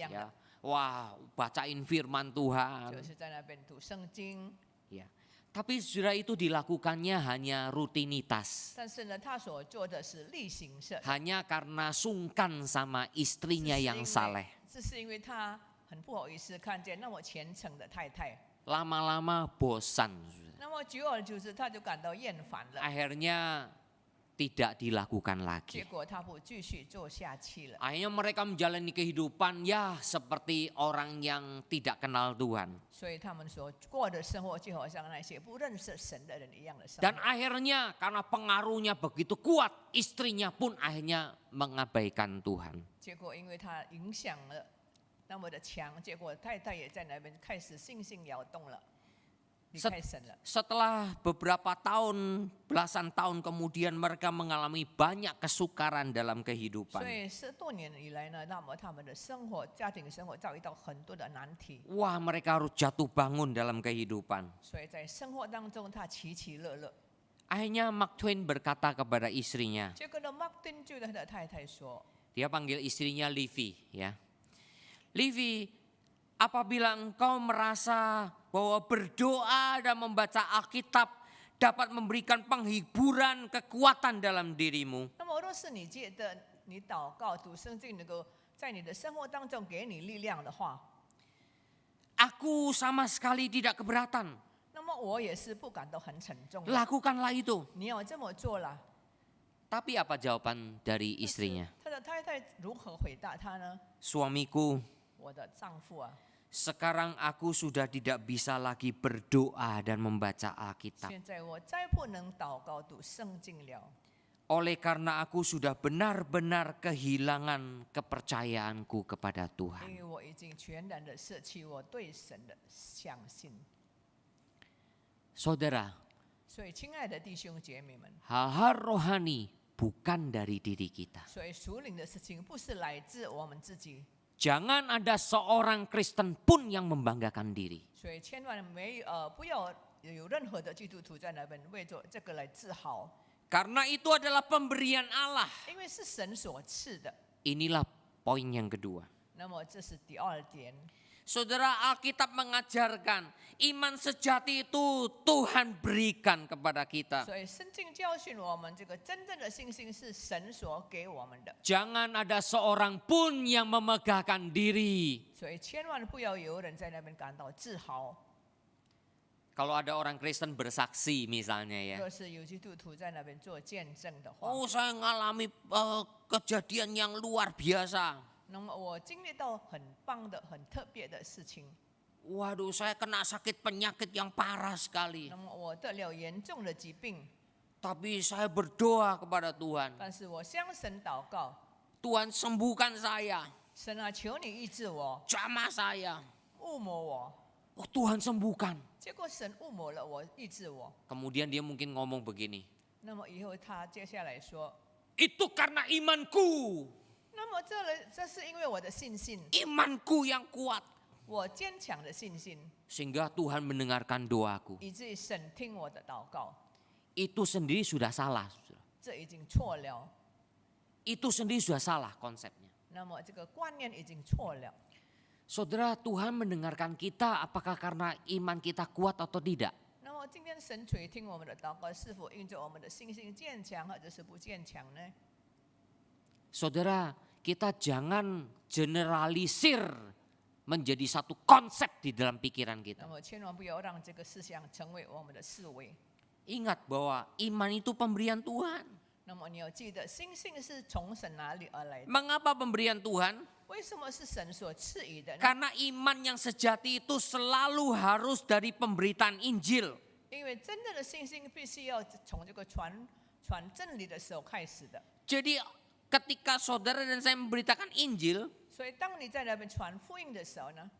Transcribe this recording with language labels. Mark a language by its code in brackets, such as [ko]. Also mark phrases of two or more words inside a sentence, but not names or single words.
[id] Ya. [zh] 的， [id] Wah, bacain firman Tuhan. [zh] 就是在那边读圣经。 [id] Ya. Tapi saudara, itu dilakukannya hanya rutinitas. [zh] 但是呢，他所做的是例行式， [id] Hanya karena sungkan sama istrinya yang saleh. [zh] 这是因为他很不好意思看见那么虔诚的太太。 [id] Lama-lama bosan. [zh] 那么久而久之，他就感到厌烦了， [id] Akhirnya tidak dilakukan [zh] 结 [id] lagi. [zh] 果他不继续做下去了。 [id] Akhirnya mereka menjalani kehidupan ya seperti orang yang tidak kenal Tuhan. [zh] 所以他们所过的生活就好像那些不认识神的人一样的生 [id] Dan [zh] 活。 [id] akhirnya karena pengaruhnya begitu kuat, istrinya pun akhirnya mengabaikan Tuhan. [zh] 结果因为他影响了那么的强，结果太太也在那边开始信心摇动了，离开神了。 [id] Setelah beberapa tahun, belasan tahun kemudian mereka mengalami banyak kesukaran dalam [zh] 所 [id] kehidupan. [zh] 以10多年以来呢，那么他们的生活、家庭生活遭遇到很多的难题， [id] Wah, mereka harus jatuh bangun dalam kehidupan. [zh] 所以在生活当中他起起落落。 [id] Akhirnya Mark Twain berkata kepada istrinya, [zh] 结果呢，马丁就跟他的太太说 [id] dia panggil istrinya Livy, ya. Livy, apabila engkau merasa bahwa berdoa dan membaca Alkitab dapat memberikan penghiburan, kekuatan dalam dirimu, [zh] 那么若是你觉得你祷告、读圣经能够在你的生活当中给你力量的话， [id] aku sama sekali tidak keberatan. [zh] 那么我也是不感到很沉重的。 [id] Lakukanlah itu. [zh] 你要这么做了。 [id] Tapi apa jawaban dari istrinya? [zh] 他的太太如何回答他呢？ [id] Suamiku, [zh] 我的丈夫啊， [id] sekarang aku sudah tidak bisa lagi berdoa dan membaca Alkitab. [zh] 现在我再不能祷告读圣经了， [id] Oleh karena aku sudah benar-benar kehilangan kepercayaanku kepada [zh] 因 [id] Tuhan. [zh] 为我已经全然的舍弃我对神的相信。 [id] Saudara, [zh] 所以，亲爱的弟兄姐妹们， [id] hal-hal rohani bukan dari diri kita. [zh] 所以属灵的事情不是来自我们自己， [id] Jangan ada seorang Kristen pun yang membanggakan diri. [zh] 所以千万不要有任何的基督徒在那边为着这个来自豪， [id] Karena itu adalah pemberian Allah. [zh] 因为是神所赐的。 [id] Inilah poin yang kedua. [zh] 那么这是第二点， [id] Saudara, Alkitab mengajarkan iman sejati itu Tuhan berikan kepada kita. [zh] 所以圣经教训我们，这个真正的信心是神所给我们的。 [id] Jangan ada seorang pun yang memegahkan diri. [zh] 所以千万不要有人在那边感到自豪。 [id] Kalau ada orang Kristen bersaksi misalnya ya. [zh] 若是有基督徒在那边做见证的话， [id] Oh, saya ngalami kejadian yang luar biasa. [zh] 那么我经历到很棒的、很特别的事情。 [id] Waduh, saya kena sakit penyakit yang parah sekali. [zh] 那么我得了严重的疾病， [id] Tapi saya berdoa kepada Tuhan. [zh] 但是我向神祷告， [id] Tuhan sembuhkan saya, [zh] 神啊，求你医治我， [id] jamah saya. [zh] 误抹我。 [id] Oh, Tuhan sembuhkan. [zh] 结果神误抹了我，医治我。 [id] Kemudian dia mungkin ngomong begini. [zh] 那么以后他接下来说， [id] Itu karena imanku. [zh] 那么这是因为我的信心， [id] Imanku yang kuat. [zh] 我坚强的信心， [id] Sehingga Tuhan mendengarkan doaku. [zh] 以至于神听我的祷告。 [id] Itu sendiri sudah salah. [zh] 这已经错了， [id] Itu sendiri sudah salah konsepnya. [zh] 那么这个观念已经错了。 [id] Saudara, Tuhan mendengarkan kita apakah karena iman kita kuat atau tidak? [zh] 那么今天神垂听我们的祷告，是否因着我们的信心坚强，或者是不坚强呢？ [id] Saudara, kita jangan generalisir menjadi satu konsep di dalam pikiran [zh] 那 [id] kita. [zh] 么千万不要让这个思想成为我们的思维。 [id] Ingat bahwa iman itu pemberian Tuhan. [zh] 那么你要记得，信心是从神哪里而来的？ [id] Mengapa pemberian Tuhan? [zh] 为什么是神所赐予的呢？ [id] Karena iman yang sejati itu selalu harus dari pemberitaan Injil. [zh] 因为真正的信心必须要从这个传真理的时候开始的。 [id] Jadi ketika saudara dan saya memberitakan Injil, [zh] 所以当你在那边传福音的时候呢，